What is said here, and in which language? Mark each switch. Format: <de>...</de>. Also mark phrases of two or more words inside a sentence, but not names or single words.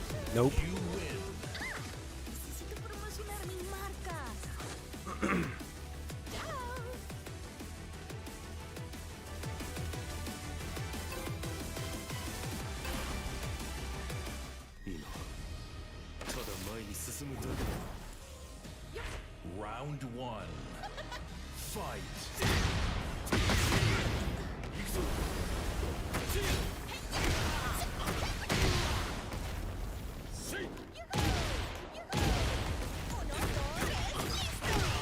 <en>Nope. You win.</en> <es>Necesito promocionar mi marca. Chao.</es> <ja>今ただ前に進むだけだ。</ja> <en>Round 1 Fight</en> <ja>行くぞ。せい。</ja> <es>Uno, dos, tres, listo.</es>